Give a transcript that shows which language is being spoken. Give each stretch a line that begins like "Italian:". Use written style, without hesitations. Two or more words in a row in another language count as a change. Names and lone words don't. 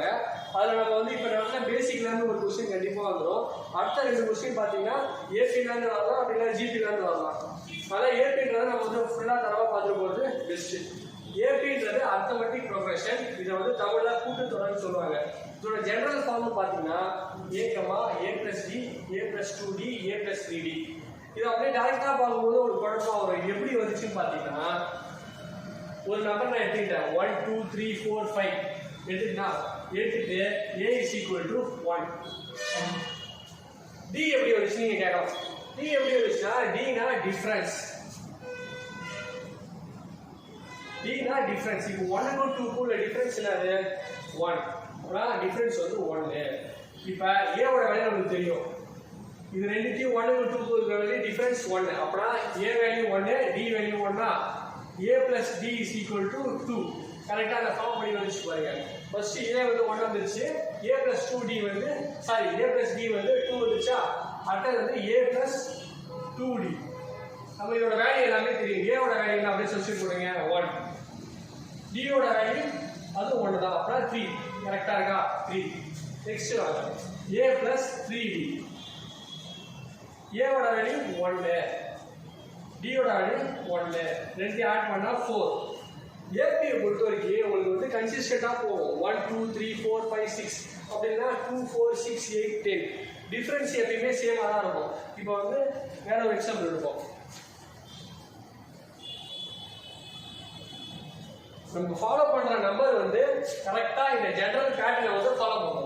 Tamil: அதில் நம்ம வந்து இப்போ நடத்துல பேசிக்லேருந்து ஒரு கொஸ்டின் கண்டிப்பாக வந்துடும். அடுத்த 2 கொஸ்டின் பார்த்தீங்கன்னா ஏபிலேருந்து வரலாம், அப்படின்னா ஜிபிலேருந்து வரலாம். அதான் ஏபின்றதை நம்ம வந்து ஃபுல்லாக தரவாக பார்த்துட்டு போகிறது பெஸ்ட்டு. ஏபின்றது
English: arithmetic progression.
Tamil: இதை வந்து தமிழில் கூட்டுத்தொடர்னு சொல்லுவாங்க. இதோட
English: general form
Tamil: பார்த்தீங்கன்னா
English: a, a plus d, a plus 2d, a plus 3d.
Tamil: இதை அப்படியே டேரக்டாக பார்க்கும்போது ஒரு குழப்பம் வரும். இது எப்படி வந்துச்சுன்னு பார்த்தீங்கன்னா ஒரு நம்பர் நான் எடுத்துக்கிட்டேன் 1 2 3 4 5 எடுத்துட்டு
English: a is equal to 1.
Tamil: d எப்படி வந்துச்சு நீங்க கேட்கலாம். d எப்படி வந்துச்சுன்னா d னா டிஃபரன்ஸ். d னா டிஃபரன்ஸ். இப்போ 1 க்கு 2 க்கு உள்ள டிஃபரன்ஸ் என்னது 1. அப்படினா டிஃபரன்ஸ் வந்து 1. இப்போ a ஓட வேல்யூ நமக்கு தெரியும். இது ரெண்டுத்தையும் 1 க்கு 2 க்கு உள்ள வேல்யூ டிஃபரன்ஸ் 1. அப்படினா a வேல்யூ 1, d வேல்யூ 1 னா
English: a plus d is equal to 2.
Tamil: கரெக்ட்டா அந்த ஃபார்ம் படி வந்துச்சு பாருங்க. ஃபர்ஸ்ட் a வந்து 1 வந்துருச்சு,
English: a plus 2d
Tamil: வந்து சாரி
English: a plus d
Tamil: வந்து 2 வந்துச்சா, அடுத்தது வந்து
English: a plus 2d.
Tamil: நம்ம இதோட வேல்யூ எல்லாமே தெரியும். a ஓட வேல்யூ என்ன அப்படியே சப்ஸ்டிட்யூட் பண்ணுங்க 1, d ஓட வேல்யூ அது 1 தான், அப்ப 3 கரெக்டா இருக்கா 3. நெக்ஸ்ட் வாங்க
English: a plus 3d,
Tamil: a ஓட வேல்யூ 1, d ஓட வேல்யூ 1, ரெண்டு ஆட் பண்ணா 4. AP பொறுத்த வரைக்கும் உங்களுக்கு வந்து கன்சிஸ்டண்டா போகும் 1 2 3 4 5 6 அப்படின்னா 2 4 6 8 10 டிஃபரன்ஸ் எப்பயுமே சேமா தான் இருக்கும். இப்போ வந்து வேற ஒரு எக்ஸாம்பிள் எடுப்போம். நம்ம ஃபாலோ பண்ற நம்பர் வந்து கரெக்டா இந்த
English: general pattern
Tamil: வந்து ஃபாலோ பண்ணுவோம்.